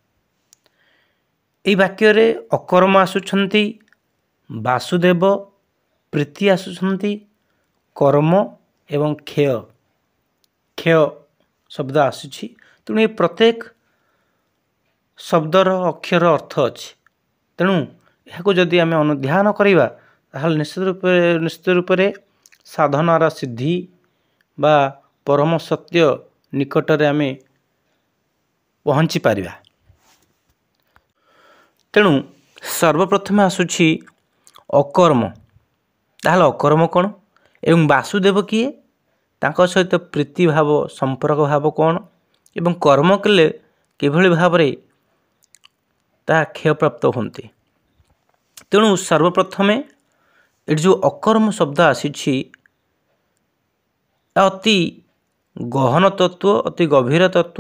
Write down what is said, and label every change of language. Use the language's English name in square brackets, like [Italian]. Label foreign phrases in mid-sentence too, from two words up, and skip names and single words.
[Odia] ଏ ବାକ୍ୟ ରେ ଅକର୍ମ ଆସୁଛନ୍ତି, ବାସୁଦେବ ପ୍ରୀତି ଆସୁଛନ୍ତି, କର୍ମ ଏବଂ କ୍ଷୟ କ୍ଷୟ ଶବ୍ଦ ଆସୁଛି। ତେଣୁ ଏ ପ୍ରତ୍ୟେକ ଶବ୍ଦର ଅକ୍ଷର ଅର୍ଥ ଅଛି। ତେଣୁ ଏହା ଯଦି ଆମେ ଅନୁଧ୍ୟାନ କରିବା, ତାହାହେଲେ ନିଶ୍ଚିତ ରୂପ ରେ ସାଧନାର ସିଦ୍ଧି ବା ପରମ ସତ୍ୟ ନିକଟରେ ଆମେ ପହଞ୍ଚି ପାରିବା। ତେଣୁ ସର୍ବପ୍ରଥମ ଆସୁଛି ଅକର୍ମ। ତାହାହେଲେ ଅକର୍ମ କଣ ଏବଂ ବାସୁଦେବ କିଏ, ତାଙ୍କ ସହିତ ପ୍ରୀତି ଭାବ ସମ୍ପର୍କ ଭାବ କଣ, ଏବଂ କର୍ମ କଲେ କିଭଳି ଭାବରେ ତା କ୍ଷୟ ପ୍ରାପ୍ତ ହୁଅନ୍ତେ। ତେଣୁ ସର୍ବପ୍ରଥମେ ଏଇ ଯେଉଁ ଅକର୍ମ ଶବ୍ଦ ଆସିଛି, ଅତି ଗହନ ତତ୍ତ୍ୱ, ଅତି ଗଭୀର ତତ୍ତ୍ୱ।